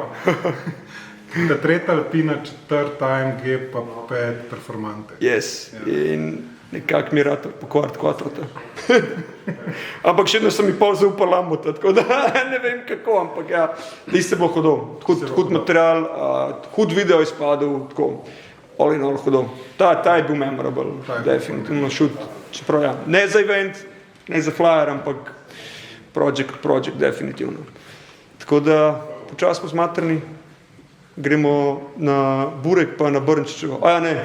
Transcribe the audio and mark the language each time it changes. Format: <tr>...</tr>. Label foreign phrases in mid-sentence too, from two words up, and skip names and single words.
<sl>Ta tretja Alpina, četrta AMG, pa 5 Performante. Yes. In nekako mi je rad pokvart Quattrota. Ampak še vedno sem mi pol zaupal Lambota, tako da ne vem kako, ampak ja, tiste bo hudo. Hud material, hud video izpadel, tako.</sl> <en>All in all hudo.</en> <sl>Ta je bil memorable, definitivno šut. Čeprav ja, ne za event, ne za flyer, ampak project, definitivno. Tako da počas smo zmatrni, gremo na Burek pa na Brnčičevo. Ja, ne.</sl>